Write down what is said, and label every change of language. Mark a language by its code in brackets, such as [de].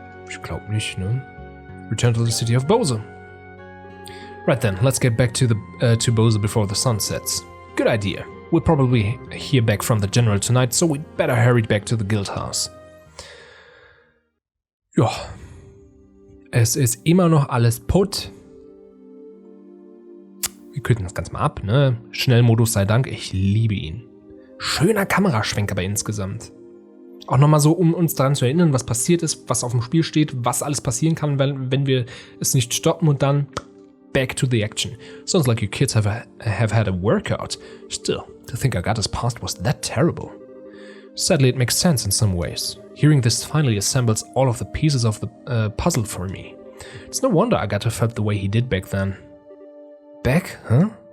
[de] Ich glaube nicht, ne? [en] Return to the city of Bose. Right then, let's get back to Bose before the sun sets. Good idea. We'll probably hear back from the general tonight, so we'd better hurry back to the guild house. [de] Ja. Es ist immer noch alles putt. Wir kürzen das Ganze mal ab, ne? Schnellmodus sei Dank, ich liebe ihn. Schöner Kameraschwenk aber insgesamt. Auch nochmal so, um uns daran zu erinnern, was passiert ist, was auf dem Spiel steht, was alles passieren kann, wenn wir es nicht stoppen und dann [en] back to the action. Sounds like you kids have had a workout. Still, to think Agate's past was that terrible. Sadly, it makes sense in some ways. Hearing this finally assembles all of the pieces of the puzzle for me. It's no wonder Agate felt the way he did back then. Back, huh?